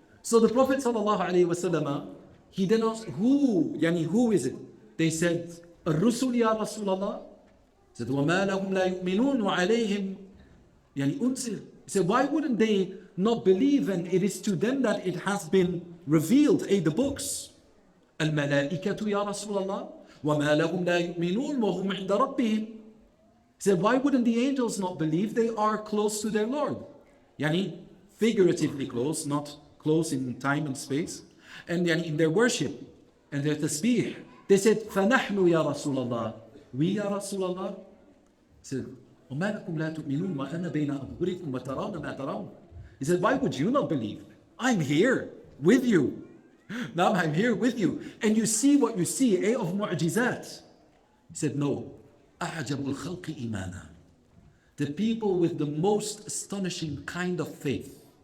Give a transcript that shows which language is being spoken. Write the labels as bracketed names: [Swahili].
[English] So the Prophet ﷺ, he then asked, who is it? They said, [Arabic] الرسل يا رسول الله. [English] He said, [Arabic] وما لهم لا يؤمنون وعليهم أنزل. [English] He said, why wouldn't they not believe? And it is to them that it has been revealed, the books. [Arabic] الملائكة يا رسول الله وما لهم لا يؤمنون وهم عند ربهم. [English] He said, why wouldn't the angels not believe? They are close to their Lord. Figuratively close, not close in time and space. And in their worship and their tasbih, they said, [Arabic] فَنَحْنُ يَا رَسُولَ اللَّهِ. [English] We [Arabic] يا رسول الله. [English] He said, [Arabic] وَمَا لَكُمْ لَا تُؤْمِنُونَ وَأَنَا بَيْنَ أَظْهُرِكُمْ وَتَرَوْنَ مَا تَرَوْنَ. [English] He said, why would you not believe? I'm here with you. Now I'm here with you. And you see what you see, of mu'jizat. He said, no. [Arabic] أَعْجَبُ الْخَلْقِ إِيمَانًا. [English] The people with the most astonishing kind of faith.